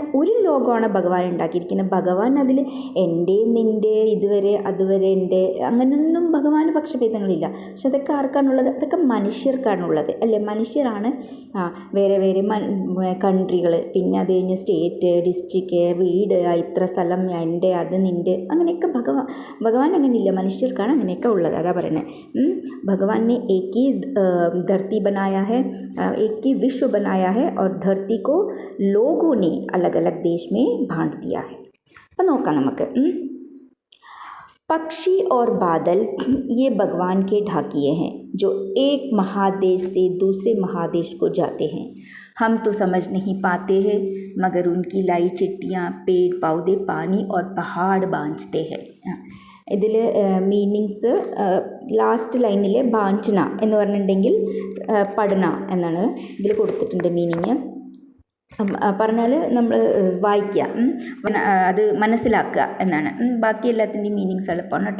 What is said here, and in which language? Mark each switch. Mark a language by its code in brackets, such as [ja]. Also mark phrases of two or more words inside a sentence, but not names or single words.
[ml] ഒരു ലോകമാണ് ഭഗവാൻ ഉണ്ടാക്കിയിരിക്കുന്നത്. ഭഗവാൻ അതിൽ എൻ്റെ നിൻ്റെ ഇതുവരെ അതുവരെ എൻ്റെ അങ്ങനെയൊന്നും ഭഗവാന് പക്ഷഭേദങ്ങളില്ല. പക്ഷെ അതൊക്കെ ആർക്കാണുള്ളത്? അതൊക്കെ മനുഷ്യർക്കാണുള്ളത് അല്ലേ? മനുഷ്യരാണ് വേറെ വേറെ കൺട്രികൾ, പിന്നെ അത് കഴിഞ്ഞ് സ്റ്റേറ്റ്, ഡിസ്ട്രിക്റ്റ്, വീട്, ഇത്ര സ്ഥലം എൻ്റെ, അത് നിൻ്റെ, അങ്ങനെയൊക്കെ ഭഗവാൻ അങ്ങനെയില്ല. മനുഷ്യർക്കാണ് അങ്ങനെയൊക്കെ ഉള്ളത്. അതാ പറയുന്നത്. [hi] भगवान ने एक ही धरती बनाया है, एक ही विश्व बनाया है और धरती को लोगों ने अलग अलग देश में बांट दिया है. [ml] അപ്പം നോക്കാം നമുക്ക്. [hi] पक्षी और बादल ये भगवान के ढाकिए हैं जो एक महादेश से दूसरे महादेश को जाते हैं. हम तो समझ नहीं पाते हैं मगर उनकी लाई चिट्टियाँ पेड़ पौधे पानी और पहाड़ बांझते हैं. [ml] ഇതിൽ മീനിങ്സ് ലാസ്റ്റ് ലൈനിൽ ബാഞ്ചന എന്ന് പറഞ്ഞിട്ടുണ്ടെങ്കിൽ പഠന എന്നാണ് ഇതിൽ കൊടുത്തിട്ടുണ്ട് മീനിങ്. പറഞ്ഞാൽ നമ്മൾ വായിക്കുക, അത് മനസ്സിലാക്കുക എന്നാണ്. ബാക്കി എല്ലാത്തിൻ്റെയും മീനിങ്സ് എളുപ്പമാണ് കേട്ടോ.